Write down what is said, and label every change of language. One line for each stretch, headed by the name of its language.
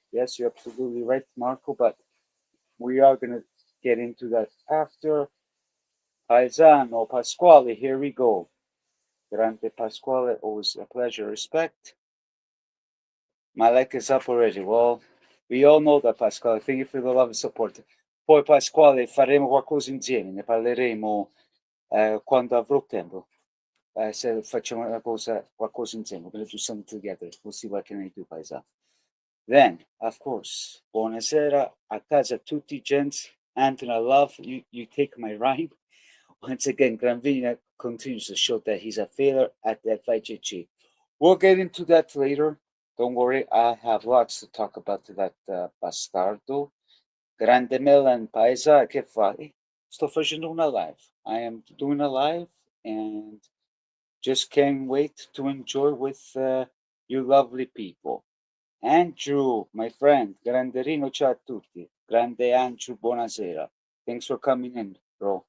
English: Yes, you're absolutely right, Marco, but we are going to get into that after. Paisano, Pasquale, here we go. Grande Pasquale, always a pleasure, respect. My leg is up already. Well, we all know that, Pasquale. Thank you for the love and support.
Italian: Poi, Pasquale, faremo qualcosa insieme, ne parleremo quando avrò tempo. Se facciamo qualcosa insieme,
English: we're going to do something together. We'll see what can I do, Paisa. Then, of course,
Italian: buonasera a casa tutti,
English: gents. Anthony, I love you take my rhyme. Once again, Granvina continues to show that he's a failure at the FIGG. We'll get into that later. Don't worry, I have lots to talk about that bastardo.
Italian: Grande Milan, Paesa, che fai? Sto facendo una live.
English: I am doing a live and just can't wait to enjoy with you lovely people. Andrew, my friend, Granderino,
Italian: ciao a tutti.
English: Grande Andrew, buonasera. Thanks for coming in, bro.